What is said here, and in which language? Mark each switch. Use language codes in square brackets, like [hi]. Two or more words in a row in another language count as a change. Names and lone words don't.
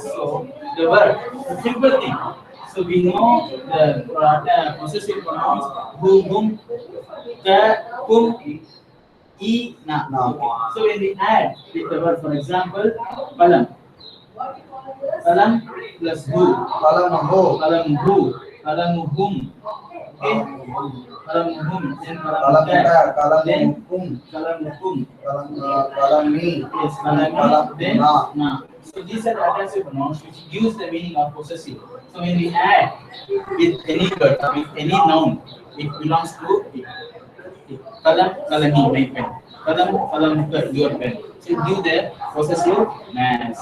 [en] So the word, the simple thing. So we know the possessive pronouns who, whom, the, whom, e, na. Okay. So when we add with the word, for example, kalam. Kalam plus who. Kalamuhu. [ar] Kalamuhu. Kalamuhum. Okay. Kalamuhum. Then [en] Kalamuka. kalamuka. Then Kalamukum. kalamukum. Kalami. Yes, kalami. Then na. So these are the adjective pronouns which gives the meaning of possessive. So when we add with any word, with any noun, it belongs to it. Kalam, kalami, my pen. Kalam, kalamuka, your pen. So give the possessive mass.